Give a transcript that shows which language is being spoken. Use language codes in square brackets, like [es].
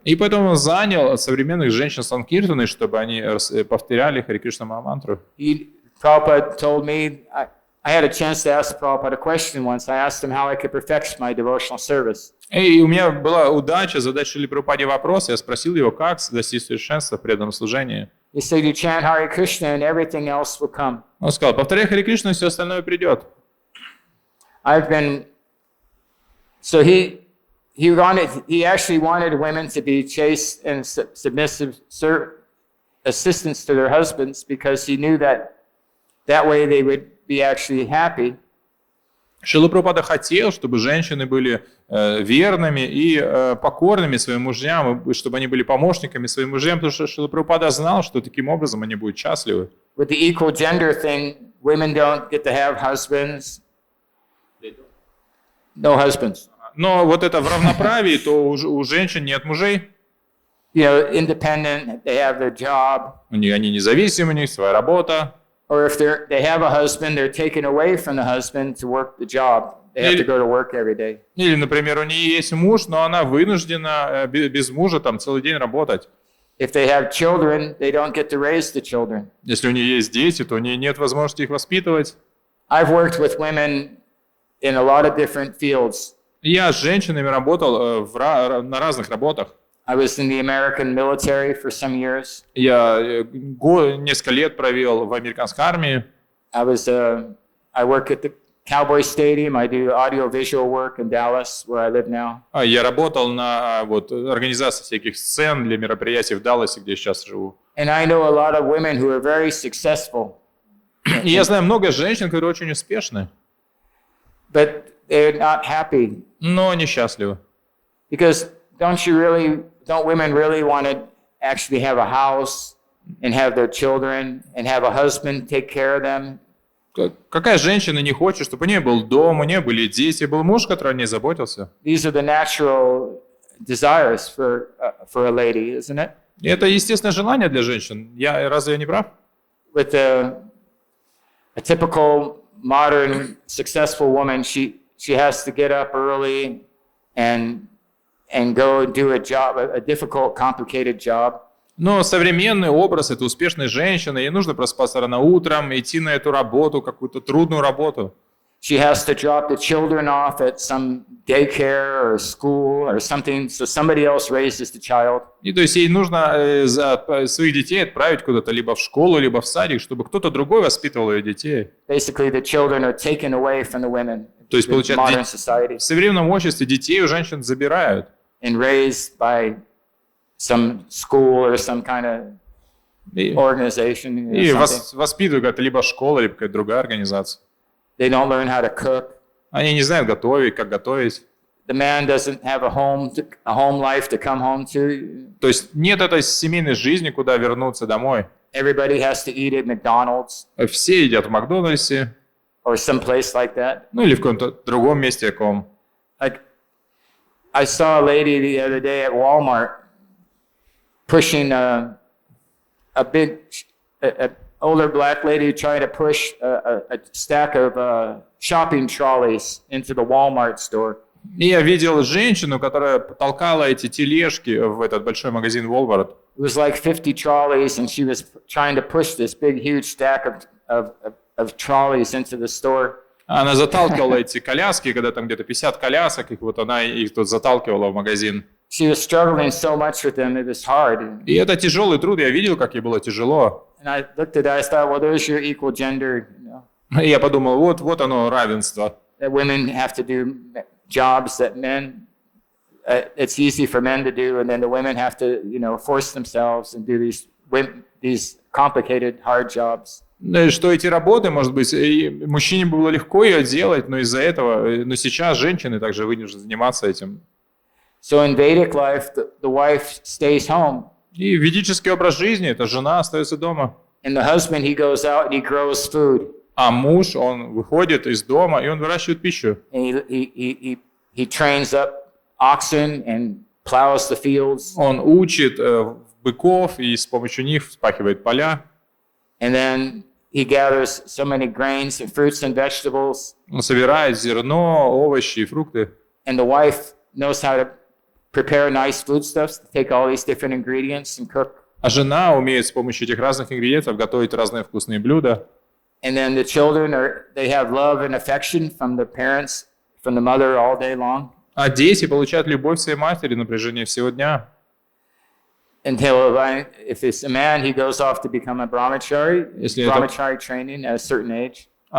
[ru] И поэтому он занял современных женщин Санкиртаны, чтобы они повторяли Харе Кришна Махамантру. [en] Prabhupada told me, I had a chance to ask Prabhupada a question once. I asked him how I could perfect my devotional service. [ru] И у меня была удача задать Шриле Прабхупаде вопрос. Я спросил его, как достичь совершенства в преданном служении. [en] He said, you chant Hare Krishna and everything else will come. [ru] Он сказал, повторяй Харе Кришну, и все остальное придет. [en] So he actually wanted women to be chaste and submissive assistants to their husbands because he knew that way they would be actually happy. [ru] Шрила Прабхупада хотел, чтобы женщины были верными и покорными своим мужьям, и чтобы они были помощниками своим мужьям, потому что Шрила Прабхупада знал, что таким образом они будут счастливы. [en] With the equal gender thing, women don't get to have husbands. No husbands. [ru] Но вот это в равноправии, то у женщин нет мужей. [en] You know, independent, they have their job. [ru] Они независимы, у них своя работа. [en] Or if they have a husband, they're taken away from the husband to work the job. They have to go to work every day. [ru] Или, например, у нее есть муж, но она вынуждена без мужа там целый день работать. [en] If they have children, they don't get to raise the children. [ru] Если у нее есть дети, то у нее нет возможности их воспитывать. [en] I've worked with women in a lot of different fields. [ru] Я с женщинами работал на разных работах. [en] I was in the American military for some years. [ru] Я несколько лет провел в американской армии. [en] I work at the Cowboy Stadium. I do audio-visual work in Dallas, where I live now. [ru] Я работал на организации всяких сцен для мероприятий в Далласе, где я сейчас живу. [en] And I know a lot of women who are very successful. [ru] И я знаю много женщин, которые очень успешны, [en] But they're not happy. [ru] но несчастливы. [en] Because don't women really want to actually have a house and have their children and have a husband take care of them? [ru] Какая женщина не хочет, чтобы у нее был дом, у нее были дети, был муж, который о ней заботился? [en] These are the natural desires for a lady, isn't it? [ru] И это естественное желание для женщин. Разве я не прав? [en] With a typical modern successful woman, she has to get up early and go do a job, a difficult, complicated job. [ru] Но современный образ – это успешной женщины. Ей нужно просыпаться рано утром, идти на эту работу, какую-то трудную работу. [en] She has to drop the children off at some daycare or school or something, so somebody else raises the child. [ru] И то есть ей нужно своих детей отправить куда-то либо в школу, либо в садик, чтобы кто-то другой воспитывал ее детей. [en] Basically, the children are taken away from the women. [ru] То есть, [en] in modern [ru] получается, [en] society [ru] в современном обществе детей у женщин забирают. [en] and raised by some school or some kind of organization. [ru] И [en] Or something. [ru] воспитывают как-то либо школа, либо какая-то другая организация. [en] They don't learn how to cook. [ru] Они не знают готовить, как готовить. [en] The man doesn't have a home life to come home to. [ru] То есть нет этой семейной жизни, куда вернуться домой. [en] Everybody has to eat at McDonald's [ru] Все едят в Макдональдсе, [en] or some place like that. [ru] ну или в каком-то другом месте каком. [en] Like, I saw a lady the other day at Walmart pushing a big, older black lady trying to push a stack of shopping trolleys into the Walmart store. [ru] И я видел женщину, которая толкала эти тележки в этот большой магазин Walmart. [en] It was like 50 trolleys, and she was trying to push this big, huge stack of trolleys into the store. [ru] Она заталкивала эти коляски, когда там где-то 50 колясок, и вот она их тут заталкивала в магазин. [en] She was struggling so much with them, it was hard. [ru] И это тяжелый труд, я видел, как ей было тяжело. [en] And I looked at that, I thought, well, there's your equal gender. You know, [ru] И я подумал, вот оно, равенство. [en] that women have to do jobs that men, it's easy for men to do, and then the women have to, force themselves and do these complicated, hard jobs. [ru] Что эти работы, может быть, и мужчине было легко ее делать, но из-за этого, но сейчас женщины также вынуждены заниматься этим. [en] So in Vedic life, the wife stays home, [ru] И ведический образ жизни, это жена остается дома. [en] and the husband, he goes out and he grows food. [ru] А муж, он выходит из дома, и он выращивает пищу. [en] And he trains up oxen and plows the fields. [ru] Он учит быков и с помощью них вспахивает поля. [en] And then he gathers so many grains and fruits and vegetables. [ru] Он собирает зерно, овощи и фрукты. [en] And the wife knows how to prepare nice foodstuffs, to take all these different ingredients and cook. [ru] А жена умеет с помощью этих разных ингредиентов готовить разные вкусные блюда. [en] And then the children they have love and affection from the parents, from the mother all day long. [ru] А дети получают любовь своей матери на протяжении всего дня. [en] Until if it's a man, he goes off to become a brahmachari, brahmachari training at a certain age.